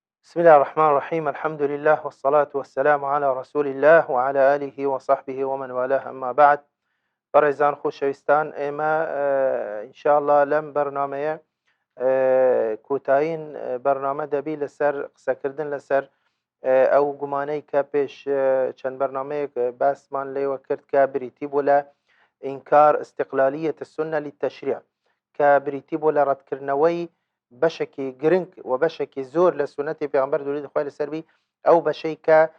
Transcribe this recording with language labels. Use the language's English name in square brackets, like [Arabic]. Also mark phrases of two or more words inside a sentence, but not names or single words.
[Arabic] بسم الله الرحمن الرحيم. الحمد لله والصلاة والسلام على رسول الله وعلى آله وصحبه ومن والاه. أما بعد، [Central Kurdish] بەڕێزان خۆشەویستان، ئێمە ئینشاءالله لەم بەرنامەیە کۆتایین بەرنامە دەبی لەسەر قسەکردن لەسەر ئەو گومانەی کە پێش چەند بەرنامەیەک باسمان لێوە کرد کە بریتی بوو لە ئینکار [Arabic] استقلالیەت السنة للتشریع، [Central Kurdish] کە بریتی بوو لە ڕەتکردنەوەی بەشێکی گرنگ و بەشێکی زۆر لە سونەتی پێغەمبەر دووری خۆی لەسەر بی، ئەو بەشەی کە